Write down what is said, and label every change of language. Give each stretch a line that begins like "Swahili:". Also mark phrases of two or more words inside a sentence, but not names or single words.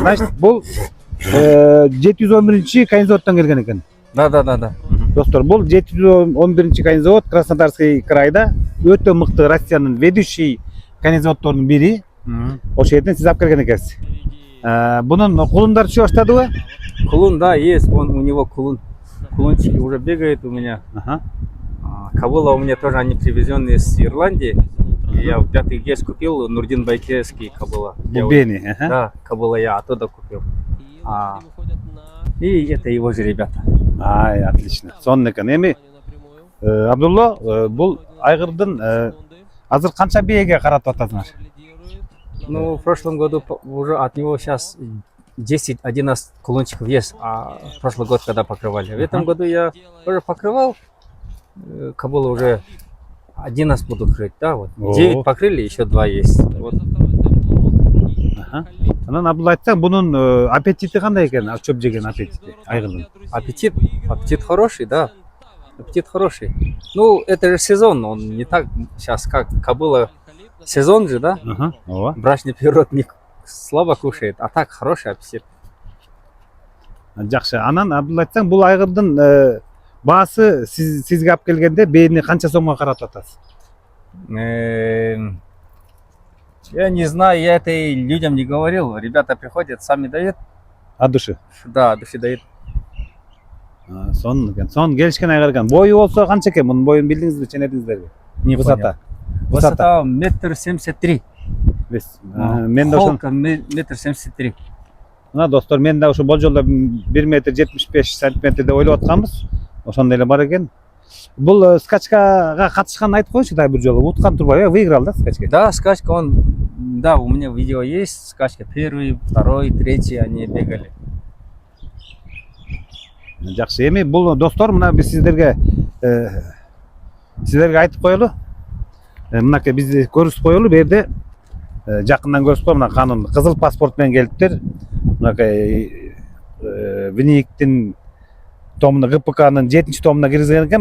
Kyrgyz: Значит, бул 711 Кайнзаводтон келген экен. Да. Достор, бул 711 Кайнзавод Краснодарский крайда өтө мыкты Россиянын ведущий кайнзаводдорунун бири. Ошол жерден сиз алып келген экенсиз. Бунун кулундары чыга баштадыбы? Кулун, да,
Russian: есть, у него кулун. Кулунчики уже бегает у меня. Кобыла у меня тоже, они привезенные из Ирландии. Я в 5-й гес купил, Нурдин Байкевский кобыла. Бубени. Да, кобыла я оттуда купил. И это его же ребята. Отлично.
Kyrgyz: Сонун экен. Эми Абдулла, бул айгырдын азыр канча бээге каратып атасыңар?
Russian: Ну, в прошлом году уже от него сейчас 10-11 кулончиков есть, а в прошлый год когда покрывали. В этом году я уже покрывал, кобылы уже 11 буду крыть, да, вот. 9 покрыли, еще 2 есть. Вот.
Kyrgyz: Анан Абдулла, айтсаң, бунун аппетити кандай экен? Чөп жеген аппетити айгырдын.
Russian: Аппетит хороший, да. Аппетит хороший. Ну, это же сезон, он не так сейчас как кобыла. Сезон же, да? Брачный период не слабо кушает, а так хороший аппетит.
Kyrgyz: Жакшы. Анан Абдулла, айтсаң, бул айгырдын баасы сизге алып келгенде бээни канча сомго каратып атасыз?
Russian: Я не знаю, я это и людям не говорил. Ребята приходят, сами дают. От души? Да, от души дают.
Kyrgyz: Сонун экен. Сонун келишкен айгыр экен. Бою болсо канча экен? Мунун боюн билдиңизби, ченедиңиздерби?
Russian: Не высота. Высота 1,73 м.
Kyrgyz: Мен да ошо 1,73 м. Мына достор, мен да ошо болжолдо 1,75 сантиметр деп ойлоп атканбыз. Ошондой эле бар экен. Бул скачкага катышканын айтып коюңузчу, да, бир жолу уткан турбайбы?
Russian: Выиграл, да, скачка? Да, скачка да, у меня видео есть, скачка первый, второй, третий, они бегали.
Kyrgyz: Жакшы. Эми бул достор, мына биз сиздерге айтып коелу. Мынакей бизди көрсөтүп коелу, бу жерде жакындан көрсөтүп, мына канун кызыл паспорт менен келиптир. Мынакей Виниктин томуна, ГПКнын 7-чи томуна киргизген экен.